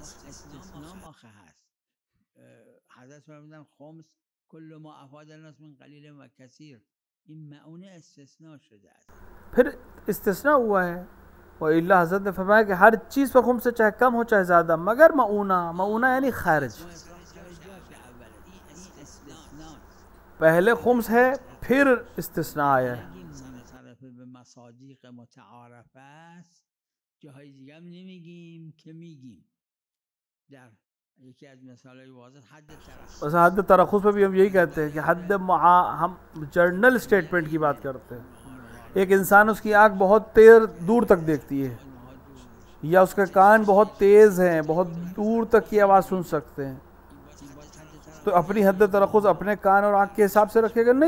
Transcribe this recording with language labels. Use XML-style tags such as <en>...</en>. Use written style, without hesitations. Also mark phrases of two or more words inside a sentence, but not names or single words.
<ur>پھر استثناء ہوا ہے، وإلا حضرت نے فرمایا کہ ہر چیز پر خمس، چاہے کم ہو چاہے زیادہ، مگر معونہ یعنی خرچ. پہلے خمس ہے پھر استثناء آیا ہے.</ur> <fa>مصادیق متعارف است جاهای دیگه هم نمیگیم که میگیم. در یکی از مثالهای واضح</fa> <ur>حد ترخص پہ بھی ہم یہی کہتے ہیں کہ ہم</ur> <en>general statement</en> <ur>کی بات کرتے ہیں. ایک انسان اس کی آنکھ بہت دور تک دیکھتی ہے، یا اس کے کان بہت تیز ہیں، بہت دور تک کی آواز سن سکتے ہیں، تو اپنی حد ترخص اپنے کان اور آنکھ کے حساب سے رکھے گا؟</ur>